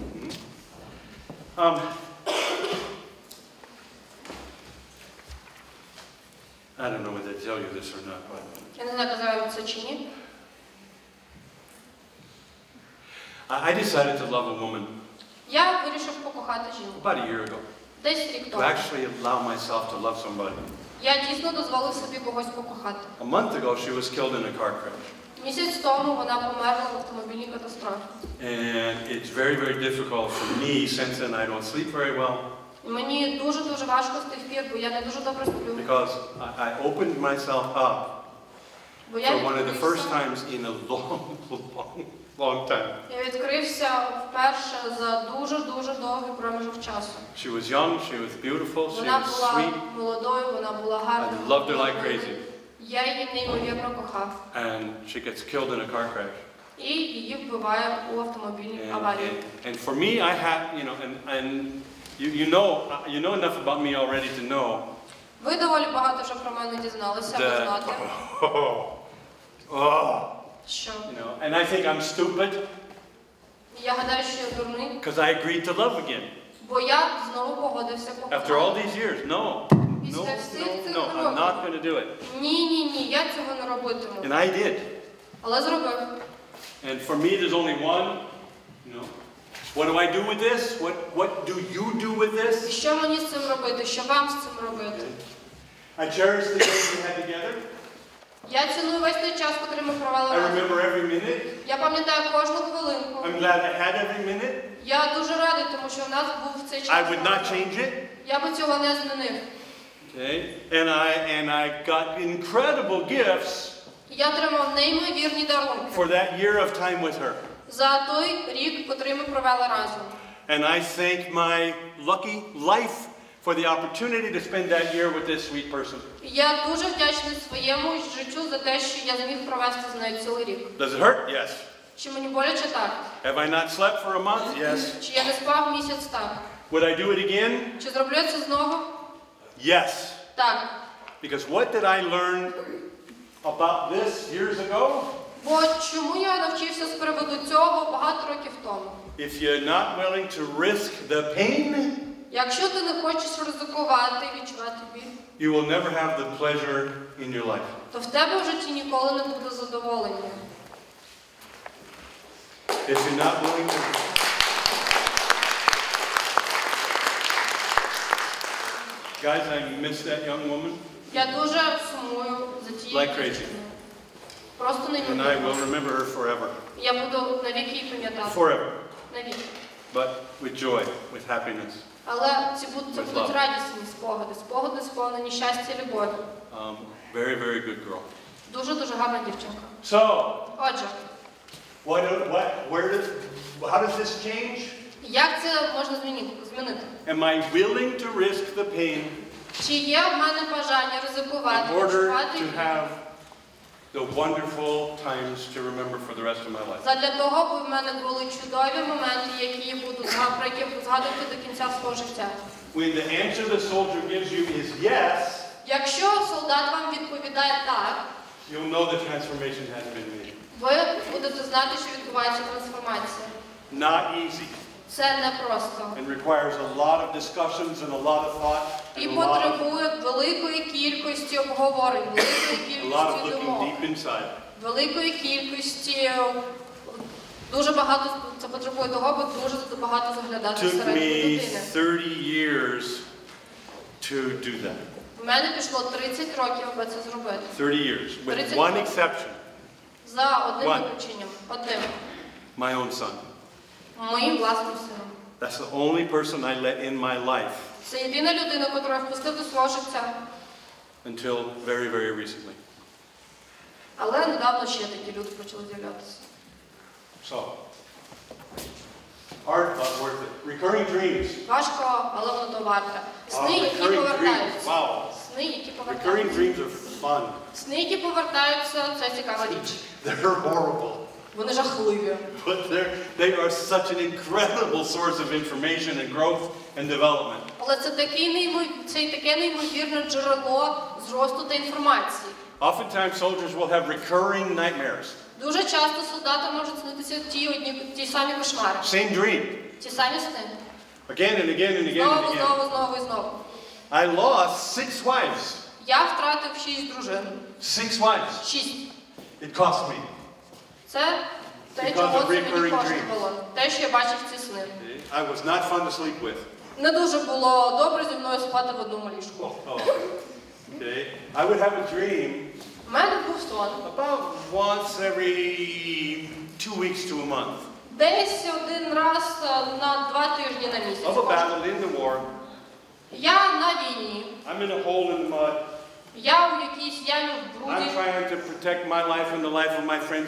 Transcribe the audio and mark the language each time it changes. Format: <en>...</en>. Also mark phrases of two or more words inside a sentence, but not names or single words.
<en>I don't know whether to tell you this or not, but</en> <uk>Я не знаю, казала вам це чи ні.</uk> <en>I decided to love a woman</en> <uk>Я вирішив покохати жінку.</uk> <en>about a year ago.</en> <uk>Десь рік</uk> <en>To</en> <uk>тому.</uk> <en>actually allow myself to love somebody.</en> <uk>Я дійсно дозволив собі когось покохати.</uk> <en>A month ago, she was killed in a car crash.</en> <uk>Місяць тому вона померла в автомобільній катастрофі.</uk> <en>And it's very, very difficult for me. Since then, I don't sleep very well</en> <uk>І мені дуже важко з тих пір, бо я не дуже добре сплю.</uk> <en>because I opened myself up</en> <uk>Бо я</uk> <en>for one of the first</en> <uk>відкрився,</uk> <en>times in a long time.</en> <uk>я відкрився вперше за дуже довгий проміжок часу.</uk> <en>She was young, she was beautiful, she</en> <uk>Вона</uk> <en>was</en> <uk>була</uk> <en>sweet.</en> <uk>молодою, вона була гарною.</uk> <en>I loved her like crazy.</en> <uk>Я її неймовірно кохав.</uk> <en>And she gets killed in a car crash.</en> <uk>І її вбиває у автомобільній аварії.</uk> <en>And for me, I had, you know, and you know enough about me already to know</en> <uk>Ви доволі багато вже про мене дізналися, аби</uk> <en>that,</en> <uk>знати, що</uk> <en>you know, and I think I'm stupid</en> <uk>я гадаю, що я дурний,</uk> <en>because I agreed to love again.</en> <uk>бо я знову погодився</uk> <en>After all</en> <uk>покохати.</uk> <en>these years, no,</en> <uk>Після всіх цих</uk> <en>I'm not going to do it.</en> <uk>Ні, я цього не робитиму.</uk> <en>And I did.</en> <uk>Але зробив.</uk> <en>And for me, there's only one, you know, what do I do with this? What do you do with</en> <uk>І</uk> <en>this?</en> <uk>що мені з цим робити? Що вам з цим робити?</uk> <en>I cherish the days we had together.</en> <uk>Я ціную весь той час, який ми провели</uk> <en>I</en> <uk>разом.</uk> <en>remember every minute.</en> <uk>Я пам'ятаю кожну хвилинку.</uk> <en>I'm glad I had every minute.</en> <uk>Я дуже радий, тому що в нас був цей час.</uk> <en>I would not change it.</en> <uk>Я би цього не змінив.</uk> <en>Okay? And I got incredible gifts</en> <uk>Я отримав неймовірні дарунки</uk> <en>for that year of time with her.</en> <uk>за той рік, який ми провели разом.</uk> <en>And I thank my lucky life for the opportunity to spend that year with this sweet person.</en> <uk>Я дуже вдячний своєму життю за те, що я зміг провести з нею цілий рік.</uk> <en>Does it hurt? Yes.</en> <uk>Чи мені боляче? Так.</uk> <en>Have I not slept for a month? Yes.</en> <uk>Чи я не спав місяць? Так.</uk> <en>Would I do it again?</en> <uk>Чи зроблю це знову?</uk> <en>Yes.</en> <uk>Так.</uk> <en>Because what did I learn about this years ago?</en> <uk>Бо чому я навчився з приводу цього багато років тому?</uk> <en>If you're not willing to risk the pain,</en> <uk>Якщо ти не хочеш ризикувати, відчувати біль,</uk> <en>you will never have the pleasure in your life.</en> <uk>то в тебе в житті ніколи не буде задоволення.</uk> <en>If you're not willing to... Guys, I miss that young woman</en> <uk>Я дуже сумую за тією</uk> <en>like crazy.</en> <uk>дівчиною. Просто</uk> <en>And I will</en> <uk>неймовірно.</uk> <en>remember her forever.</en> <uk>Я буду навіки її пам'ятати.</uk> <en>Forever.</en> <uk>Навіки.</uk> <en>But with joy, with happiness.</en> <uk>Але це будуть радісні спогади. Спогади сповнені щастя і любові.</uk> <en>Very, very good girl.</en> <uk>Дуже гарна дівчинка.</uk> <en>So,</en> <uk>Отже,</uk> <en>how does this change?</en> <uk>як це можна змінити?</uk> <en>Am I willing to risk the pain</en> <uk>Чи є в мене бажання ризикувати,</uk> <en>in order</en> <uk>відчувати</uk> <en>to have the wonderful times to remember for the rest of my life?</en> <uk>задля того, бо в мене були чудові моменти, які я буду згадувати до кінця свого життя.</uk> <en>When the answer the soldier gives you is yes,</en> <uk>Якщо солдат вам відповідає так,</uk> <en>you'll know the transformation has been made.</en> <uk>ви будете знати, що відбувається трансформація.</uk> <en>Not easy.</en> <uk>Це непросто.</uk> <en>It requires a lot of discussions and a lot of thought</en> <uk>І</uk> <en>and a lot</en> <uk>потребує великої кількості обговорень, великої</uk> <en>of looking</en> <uk>кількості думок,</uk> <en>deep inside.</en> <uk>великої кількості, дуже багато, це потребує того, бо дуже багато заглядати</uk> <en>Took</en> <uk>всередину</uk> <en>me</en> <uk>людини.</uk> <en>30 years to do that.</en> <uk>У мене пішло 30 років, аби це зробити.</uk> <en>30 years, with</en> <uk>30</uk> <en>one</en> <uk>років.</uk> <en>exception,</en> <uk>За одним</uk> <en>One.</en> <uk>виключенням. Одним.</uk> <en>my own son.</en> <uk>Моїм власним сином.</uk> <en>That's the only person I let in my life</en> <uk>Це єдина людина, яку я впустив до свого життя.</uk> <en>until very, very recently.</en> <uk>Але недавно ще такі люди почали з'являтися.</uk> <en>So, hard but worth it. Recurring dreams.</en> <uk>Важко, але воно то варте. Сни, які</uk> <en>Recurring dreams.</en> <uk>повертаються.</uk> <en>Wow.</en> <uk>Сни, які</uk> <en>Recurring</en> <uk>повертаються.</uk> <en>dreams are fun.</en> <uk>Сни, які повертаються, це цікава річ.</uk> <en>They're horrible.</en> <uk>Вони жахливі.</uk> <en>But they are such an incredible source of information and growth and development.</en> <uk>Але це таке неймовірне джерело зросту та інформації.</uk> <en>Oftentimes soldiers will have recurring nightmares.</en> <uk>Дуже часто солдатам можуть снитися ті самі кошмари.</uk> <en>Same dream.</en> <uk>Ті самі сни.</uk> <en>Again and again and again and</en> <uk>Знову,</uk> <en>again.</en> <uk>знову і знову.</uk> <en>I lost 6 wives.</en> <uk>Я втратив 6 дружин.</uk> <en>6 wives.</en> <uk>6.</uk> <en>It cost me.</en> <uk>Це те,</uk> <en>Because</en> <uk>чого</uk> <en>of</en> <uk>це мені</uk> <en>recurring</en> <uk>коштувало. Те, що я бачив ці сни.</uk> <en>I was not fun to sleep with.</en> <uk>Не дуже було добре зі мною спати в одному ліжку.</uk> <en>Okay. I would have a dream</en> <uk>У мене був сон.</uk> <en>about once every 2 weeks to a month</en> <uk>Десь один раз на 2 тижні на місяць.</uk> <en>of a battle in the war.</en> <uk>Я на війні.</uk> <en>I'm in a hole in the mud.</en> <uk>Я у якійсь ямі в бруді.</uk> <en>I'm trying to protect my life and the life of my friends.</en>